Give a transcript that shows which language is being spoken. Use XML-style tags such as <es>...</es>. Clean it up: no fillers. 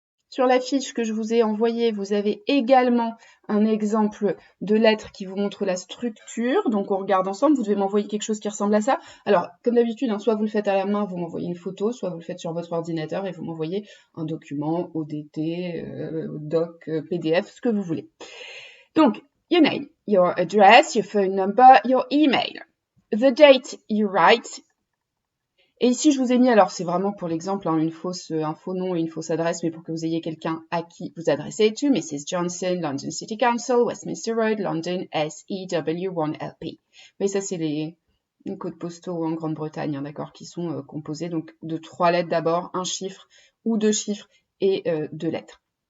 <fr>Sur la fiche que je vous ai envoyée, vous avez également un exemple de lettre qui vous montre la structure. Donc, on regarde ensemble. Vous devez m'envoyer quelque chose qui ressemble à ça. Alors, comme d'habitude, soit vous le faites à la main, vous m'envoyez une photo, soit vous le faites sur votre ordinateur et vous m'envoyez un document, ODT, doc, PDF, ce que vous voulez.</fr> <en>Donc, your name, your address, your phone number, your email. The date you write.</en> <fr>Et ici, je vous ai mis, alors c'est vraiment pour l'exemple, un faux nom et une fausse adresse, mais pour que vous ayez quelqu'un à qui vous adressez</fr> <en>to Mrs. Johnson, London City Council, Westminster Road, London, SEW1LP.</en> <fr>Mais ça, c'est les codes postaux en Grande-Bretagne, d'accord, qui sont composés donc de 3 lettres d'abord, un chiffre ou 2 chiffres et 2 lettres.</fr>